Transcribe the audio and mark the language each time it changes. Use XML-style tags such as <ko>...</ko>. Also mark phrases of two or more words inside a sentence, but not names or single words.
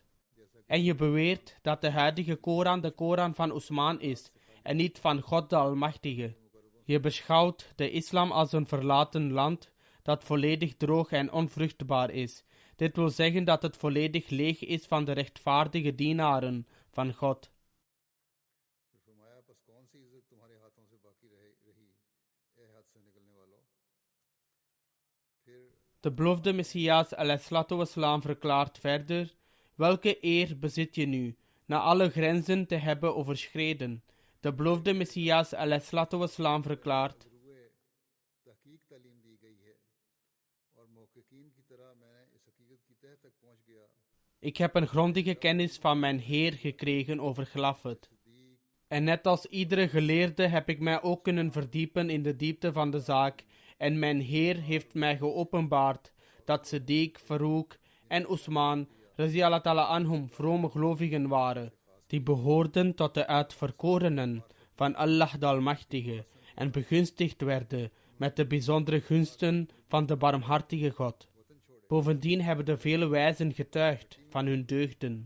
<nl>En je beweert dat de huidige Koran de Koran van Usman is en niet van God de Almachtige. Je beschouwt de islam als een verlaten land dat volledig droog en onvruchtbaar is, Dit wil zeggen dat het volledig leeg is van de rechtvaardige dienaren van God.</nl> <ur>پھر فرمایا بس کون سی عزت تمہارے ہاتھوں سے باقی رہی اے ہاتھ سے نکلنے والو. फिर</ur> <nl>De beloofde Messias wassalam verklaart verder: welke eer bezit je nu, na alle grenzen te hebben overschreden? De beloofde Messias wassalam verklaart:</nl> <ur>گروئے تحقیق تعلیم دی گئی ہے اور محققین کی طرح میں اس حقیقت کی تہہ تک پہنچ گیا.</ur> <nl>ik heb een grondige kennis van mijn Heer gekregen over Gelafet. En net als iedere geleerde heb ik mij ook kunnen verdiepen in de diepte van de zaak. En mijn Heer heeft mij geopenbaard dat Siddiq, Farouk en Usman</nl> <ar>رضي الله تعالى عنهم</ar> <nl>vrome gelovigen waren, die behoorden tot de uitverkorenen van Allah de Almachtige en begunstigd werden met de bijzondere gunsten van de barmhartige God. Bovendien hebben de vele wijzen getuigd van hun deugden.</nl>